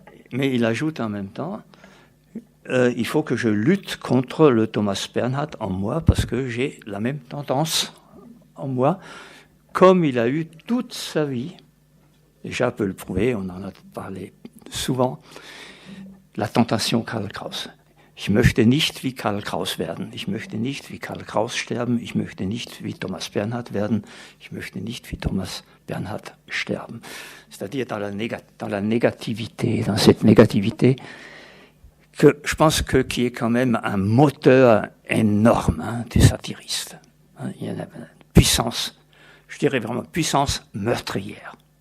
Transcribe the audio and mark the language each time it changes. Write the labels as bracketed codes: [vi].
[fr] Mais il ajoute en même temps, il faut que je lutte contre le Thomas Bernhard en moi parce que j'ai la même tendance en moi, comme il a eu toute sa vie. Déjà, peut le prouver, on en a parlé souvent, la tentation Karl Kraus. [de] Ich möchte nicht wie Karl Kraus werden. Ich möchte nicht wie Karl Kraus sterben. Ich möchte nicht wie Thomas Bernhard werden. Ich möchte nicht wie Thomas Bernhard sterben. [fr] C'est-à-dire dans la négativité, dans cette négativité, que je pense que qui est quand même un moteur énorme du satiriste. Il y a une puissance, je dirais vraiment puissance meurtrière.